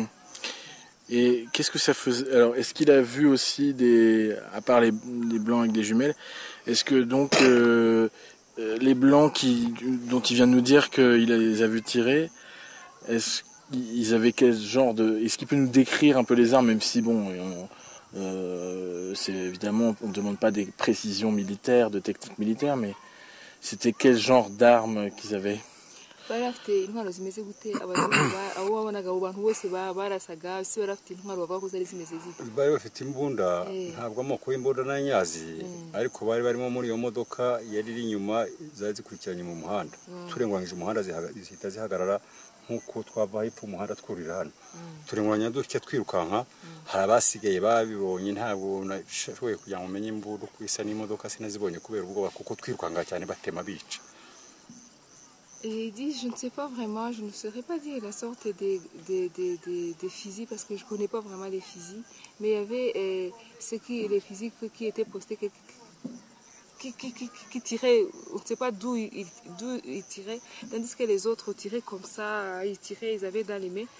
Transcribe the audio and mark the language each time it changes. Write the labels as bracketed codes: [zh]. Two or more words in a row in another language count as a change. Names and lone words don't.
[fr] Et qu'est-ce que ça faisait? Alors, est-ce qu'il a vu aussi à part les Blancs avec des jumelles, est-ce que donc les Blancs dont il vient de nous dire qu'il les a vus tirer, est-ce ils avaient quel genre de... Est-ce qu'il peut nous décrire un peu les armes, même si bon, c'est évidemment, on ne demande pas des précisions militaires, de techniques militaires, mais c'était quel genre d'armes qu'ils avaient? [rw] bari bafite intwaro zimeze gute abazungu abo wabonaga abo bantu bose barasaga si bari bafite intwaro bavuga ko zari zimeze zite? bari bafite imbunda ntabwo amoko y'imbunda n'anyazi ariko bari barimo muri iyo modoka yari iri inyuma zari zikurikiranye mu muhanda turengwanyije umuhanda zihita zihagarara nk'uko twava hepfo umuhanda twurira hano turengwanya dutya twirukanka hari abasigaye babibonye ntabwo nashoboye kugira ngo umenye imbunda uko isa n'imodoka sinazibonye kubera ubwoba kuko twirukanka cyane batema bica. [fr] J'ai dit, je ne sais pas vraiment, je ne saurais pas dire la sorte des fusils parce que je ne connais pas vraiment les fusils. Mais il y avait les fusils qui étaient postés, qui tiraient, on ne sait pas d'où ils tiraient, tandis que les autres tiraient comme ça, ils avaient dans les mains.